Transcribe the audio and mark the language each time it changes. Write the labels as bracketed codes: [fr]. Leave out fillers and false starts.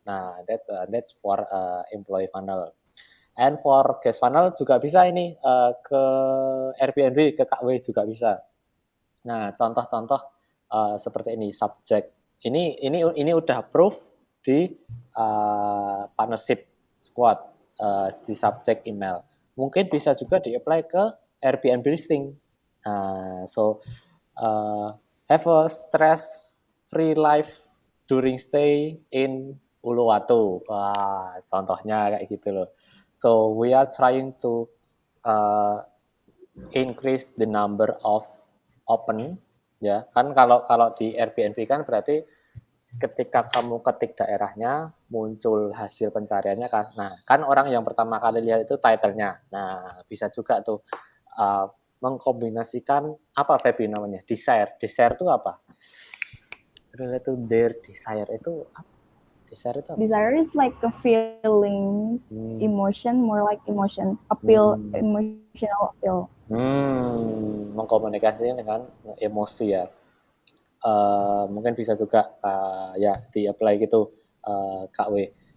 [en] Nah, that's for employee funnel. And for guest funnel [id] juga bisa ini, ke Airbnb, ke KW juga bisa. Nah, contoh-contoh seperti ini subject. Ini udah approve di partnership squad di subject email. Mungkin bisa juga di-apply ke Airbnb listing. [en] So have a stress-free life during stay in Uluwatu. [id] Wah, contohnya kayak gitu loh. [en] So we are trying to increase the number of open, [id] ya kan kalau di Airbnb kan berarti ketika kamu ketik daerahnya muncul hasil pencariannya kan. Nah, kan orang yang pertama kali lihat itu title-nya. Nah, bisa juga tuh mengkombinasikan apa Feby namanya? Desire. Desire itu apa? [en] Relate to their desire [id] itu apa? Desire itu apa? [en] Desire is like a feeling, emotion, more like emotion, appeal, emotional appeal. [id] Mengkomunikasikan dengan emosi ya. Mungkin bisa juga ya di-apply gitu Kak W.